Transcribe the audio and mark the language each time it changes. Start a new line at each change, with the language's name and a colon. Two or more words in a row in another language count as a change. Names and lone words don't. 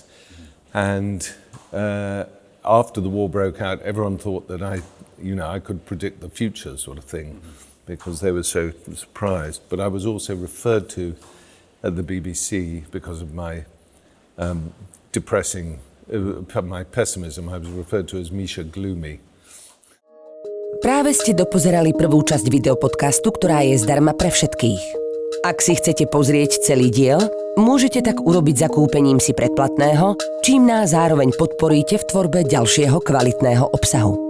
English: And after the war broke out, everyone thought that I could predict the future sort of thing, because they were so surprised. But I was also referred to at the BBC because of my my pessimism. I was referred to as Misha Gloomy.
Slovak: Práve ste dopozerali prvú časť videopodcastu, ktorá je zdarma pre všetkých. Ak si chcete pozrieť celý diel, môžete tak urobiť zakúpením si predplatného, čím nás zároveň podporíte v tvorbe ďalšieho kvalitného obsahu.